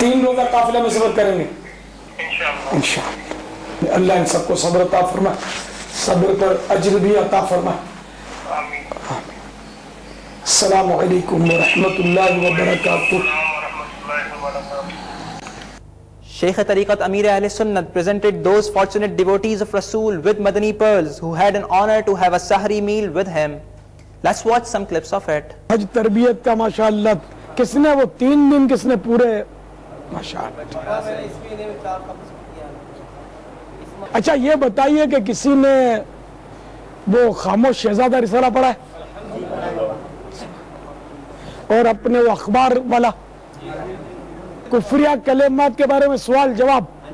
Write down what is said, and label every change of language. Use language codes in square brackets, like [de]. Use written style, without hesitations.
[ur] 3 روزہ قافلہ میں سفر کریں گے انشاءاللہ. انشاءاللہ. اللہ ان سب کو صبر عطا فرمائے, صبر پر اجر بھی عطا فرمائے. آمین. [ar] السلام علیکم ورحمۃ اللہ وبرکاتہ. السلام ورحمۃ اللہ وبرکاتہ. [en] Shaykh Tariqat Amir Ahl Sunnat presented those fortunate devotees of Rasool with Madani pearls who had an honor to have a sahri meal with him. Let's watch some clips of it. [ur] حج تربیت کا ماشاءاللہ کس نے وہ 3 دن کس نے پورے ماشاءاللہ. اچھا یہ بتائیے کہ کسی نے وہ خاموش شہزادہ رسالہ پڑھا ہے اور اپنے وہ اخبار والا کفریہ کلمات کے بارے میں سوال جواب.